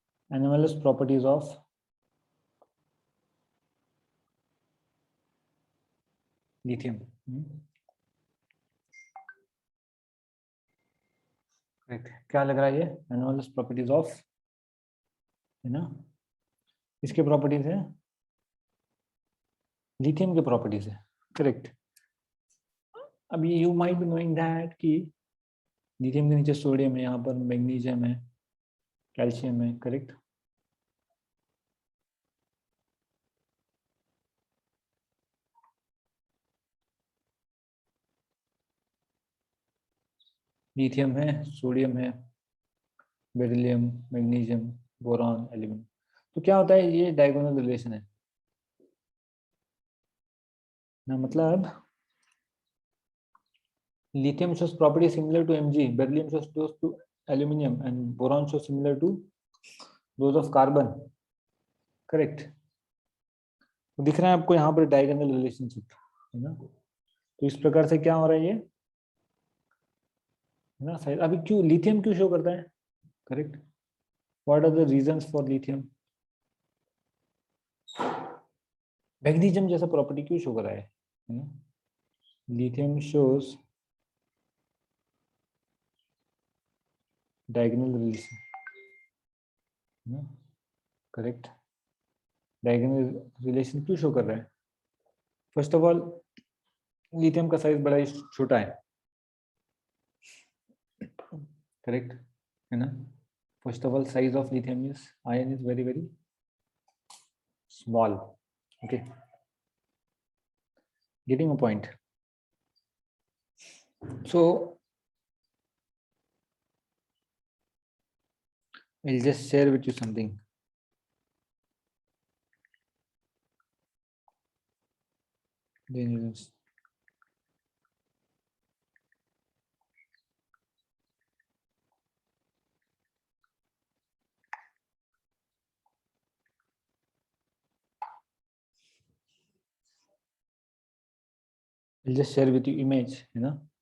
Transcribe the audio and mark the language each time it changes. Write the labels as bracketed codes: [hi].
[en] Anomalous properties of lithium. [hi] Correct. क्या लग रहा है ये? [en] Anomalous properties of, है ना? [hi] इसके प्रॉपर्टीज है, लिथियम के प्रॉपर्टीज है. करेक्ट. अभी [en] you might be knowing that [hi] कि लिथियम के नीचे सोडियम है, यहाँ पर मैग्नीशियम है, कैल्शियम है, करेक्ट। लिथियम है, सोडियम है, बेरिलियम, मैग्नीशियम, बोरॉन, एल्यूमिनियम। तो क्या होता है, ये डायगोनल रिलेशन है ना, मतलब [en] lithium shows property similar to Mg, beryllium shows close to aluminium, and boron shows similar to those of carbon, correct। [hi] तो दिख रहा है आपको यहाँ पर डायगोनल रिलेशनशिप है ना। तो इस प्रकार से क्या हो रहा है ये है ना। अभी क्यों लिथियम क्यों शो करता है, correct. [en] What are the reasons for lithium. [hi] Magnesium जैसा प्रॉपर्टी क्यों शो कर रहा है ना। [en] lithium shows diagonal relation, [hi] correct. Diagonal relation क्यों शो कर रहा है। [en] first of all [hi] लिथियम का साइज बड़ा ही छोटा है, करेक्ट है ना। [en] First of all size of lithium is ion is very very small, okay, getting a point. So I'll just share with you something. Then you just I'll just share with you image, you know.